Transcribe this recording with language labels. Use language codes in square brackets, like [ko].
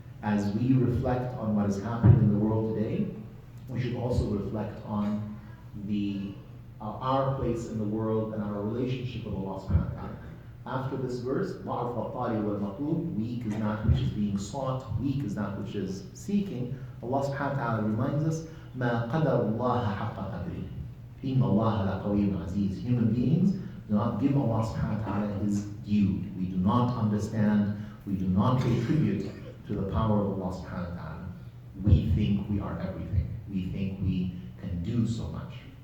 [en] As we reflect on what is happening in the world today, we should also reflect on our place in the world and our relationship with Allah subhanahu wa ta'ala. After this verse, weak is that which is being sought, weak is that which is seeking. [ar] Allah subhanahu wa ta'ala [en] reminds us, [ar] مَا قَدَرُ اللَّهَ حَقَّ قَدْرِهِ إِنَّ اللَّهَ لَقَوِيٌّ عَزِيزٌ. [en] Human beings do not give Allah subhanahu wa ta'ala his due. We do not understand, we do not pay tribute to the power of Allah subhanahu wa ta'ala. We think we are everything. We think we can do so much.